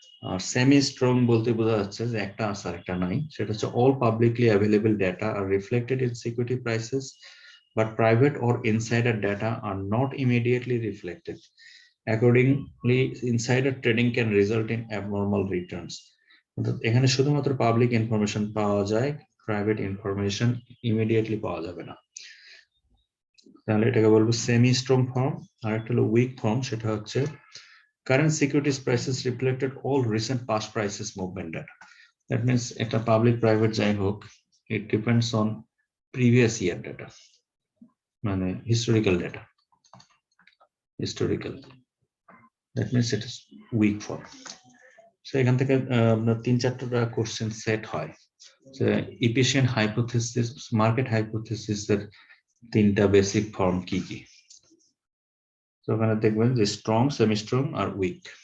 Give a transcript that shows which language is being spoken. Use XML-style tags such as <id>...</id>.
<bn>আর semi strong বলতে বোঝা যাচ্ছে যে একটা আছে আর একটা নাই, সেটা হচ্ছে</bn> <en>All publicly available data are reflected in security prices, but private or insider data are not immediately reflected. Accordingly insider trading can result in abnormal returns.</en> <bn>এখানে শুধুমাত্র পাবলিক ইনফরমেশন পাওয়া যায়, প্রাইভেট ইনফরমেশন ইমিডিয়েটলি পাওয়া যাবে না। তাহলে এটাকে বলবো সেমি স্ট্রং ফর্ম। আর একটা হলো উইক ফর্ম, সেটা হচ্ছে</bn> <en>current securities prices reflected all recent past prices movement data. That means</en> <bn>একটা পাবলিক প্রাইভেট যাই হোক,</bn> <en>it depends on previous year data, মানে historical data, historical. That means it is weak form.</en> <bn>So এখান থেকে আপনার 3-4টা question set হয় যে efficient hypothesis, market hypothesis এর তিনটা বেসিক ফর্ম কি কি। তো ওখানে দেখবেন যে স্ট্রং, সেমি স্ট্রং আর উইক।</bn>